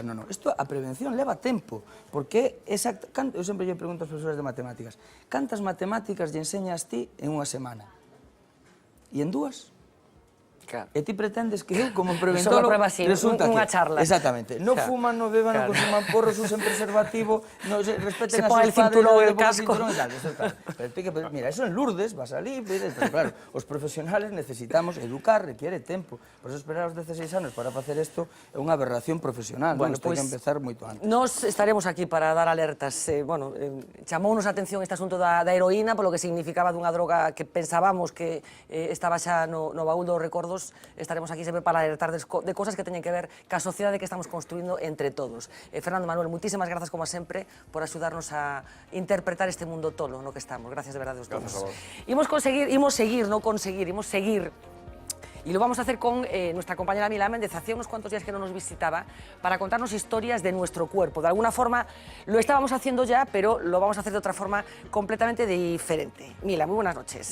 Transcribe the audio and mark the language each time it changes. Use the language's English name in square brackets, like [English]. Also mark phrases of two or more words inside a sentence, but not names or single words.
[Galician] Non, isto a prevención leva tempo, porque eu sempre lle pregunto aos profesores de matemáticas, cantas matemáticas lle enseñas ti en unha semana? E en dúas? E ti pretendes que eu, como preventólogo, resulta unha charla. Exactamente. Non fuman, non beban, non consuman porros, usen preservativo, respeten a [Spanish] sus padres, el cinturón, el casco. Pero mira, eso en Lourdes va a salir, pero claro, os profesionales necesitamos educar, requiere tempo. [Galician] Por eso esperar aos 16 anos para facer isto é unha aberración profesional, non? Isto hai que empezar moito antes. Nos estaremos aquí para dar alertas. Chamounos a atención este asunto da heroína, polo que significaba dunha droga que pensábamos que estaba xa no baúl dos recordos. Estaremos aquí sempre para alertar de cosas que teñen que ver ca sociedade que estamos construindo entre todos. Fernando, Manuel, muchísimas grazas como sempre por axudarnos a interpretar este mundo tolo no que estamos. Gracias de verdade a todos. Imos seguir. [Spanish] Y lo vamos a hacer con nuestra compañera Mila Méndez. Hacía unos cuantos días que no nos visitaba para contarnos historias de nuestro cuerpo. De alguna forma lo estábamos haciendo ya, pero lo vamos a hacer de otra forma completamente diferente. Mila, muy buenas noches.